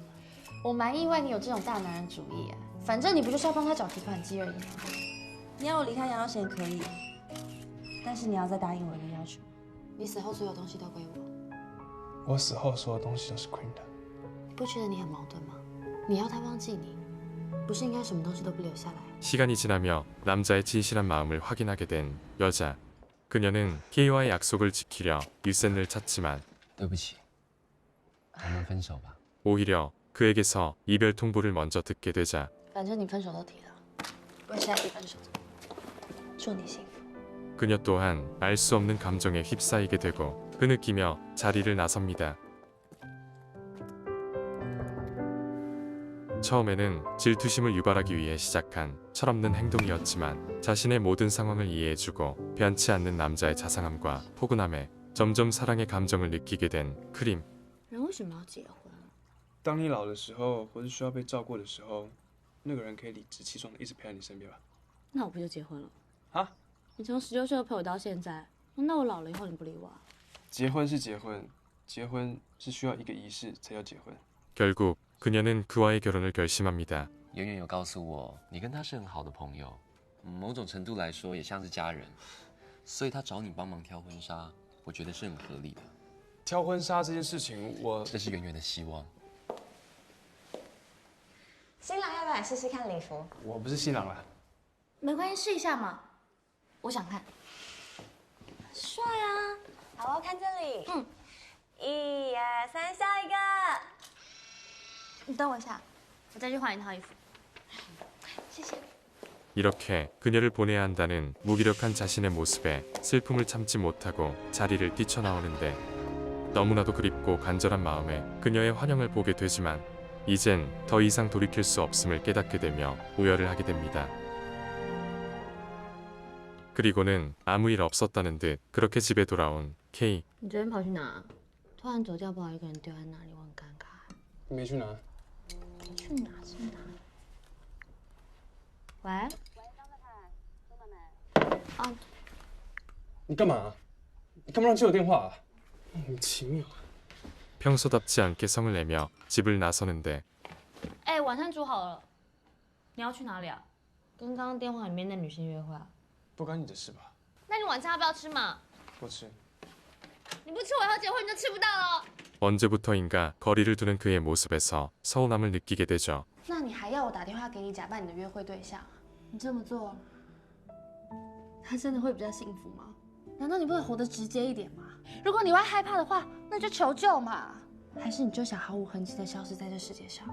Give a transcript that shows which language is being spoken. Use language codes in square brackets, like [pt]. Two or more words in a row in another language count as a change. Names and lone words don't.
[zh] 我蛮意外你有这种大男人主义啊，反正你不就是要帮他找提款机而已吗？你要我离开杨耀贤可以，但是你要再答应我一个要求，你死后所有东西都归我。我死后所有东西都是 Queen 的。你不觉得你很矛盾吗？你要他忘记你，不是应该什么东西都不留下来？ [ko] 시간이 지나며 남자의 진실한 마음을 확인하게 된 여자. 그녀는 K와의 약속을 지키려 유센을 찾지만 [zh] 对不起，我们分手吧。 [ko] 오히려 그에게서 이별 통보를 먼저 듣게 되자 [zh] 反正你分手都提了，我现在提分手，祝你幸福。 [ko] 그녀 또한 알 수 없는 감정에 휩싸이게 되고 흐느끼며 자리를 나섭니다. 처음에는 질투심을 유발하기 위해 시작한 철없는 행동이었지만 자신의 모든 상황을 이해해주고 변치 않는 남자의 자상함과 포근함에 점점 사랑의 감정을 느끼게 된 크림. [zh] 人为什么要结婚？当你老的时候，或是需要被照顾的时候，那个人可以理直气壮的一直陪在你身边吧？那我不就结婚了？啊？你从16岁陪我到现在，那我老了以后你不理我啊？结婚是结婚， 结婚是需要一个仪式才叫结婚。 [ko] 결국 그녀는 그와의 결혼을 결심합니다. [zh] 圆圆有告诉我，你跟他是很好的朋友，某种程度来说也像是家人，所以他找你帮忙挑婚纱，我觉得是很合理的。挑婚纱这件事情，这是圆圆的希望。新郎要不要来试试看礼服？我不是新郎啦。没关系，试一下嘛。我想看。帅啊！好，我看这里。1、2、3，下一个。你等我一下，我再去换一套衣服。谢谢。 [ko] 이렇게 그녀를 보내야 한다는 무기력한 자신의 모습에 슬픔을 참지 못하고 자리를 뛰쳐나오는데 너무나도 그립고 간절한 마음에 그녀의 환영을 보게 되지만 이젠 더 이상 돌이킬 수 없음을 깨닫게 되며 우열을 하게 됩니다. 그리고는 아무 일 없었다는 듯 그렇게 집에 돌아온 K. [zh] 你昨天跑去哪？突然走掉，不好一个人丢在那里，我很尴尬。没去哪？去哪是哪？喂？啊，你干嘛？你干嘛让接我电话啊？莫名其妙。 [ko] 평소답지 않게 성을 내며 집을 나서는데 [zh] 哎，晚餐煮好了，你要去哪里啊？跟刚刚电话里面那女生约会啊？不关你的事吧？那你晚餐要不要吃嘛？不吃。你不吃我以后结婚你就吃不到了。 [ko] 언제부터인가 거리를 두는 그의 모습에서 서운함을 느끼게 되죠. [zh] 那你还要我打电话给你假扮你的约会对象？你这么做，他真的会比较幸福吗？难道你不能活得直接一点吗？如果你会害怕的话，那就求救嘛。还是你就想毫无痕迹的消失在这世界上？